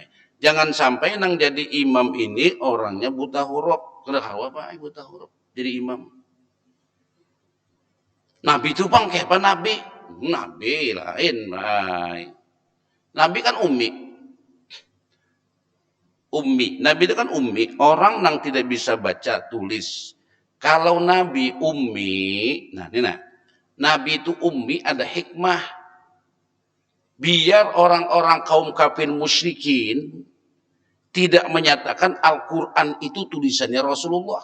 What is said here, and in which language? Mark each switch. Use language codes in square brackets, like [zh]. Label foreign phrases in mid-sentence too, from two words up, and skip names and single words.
[bjn] Jangan sampai nang jadi imam ini orangnya buta huruf. Kada apa buta huruf jadi imam. Nabi itu bang kayak apa Nabi? [id] Nabi lain, baik. Nabi kan ummi. Ummi. Nabi itu kan ummi. Orang yang tidak bisa baca tulis. Kalau Nabi ummi, nah ini nah. Nabi itu ummi ada hikmah. Biar orang-orang kaum kafir musyrikin tidak menyatakan Al-Quran itu tulisannya Rasulullah.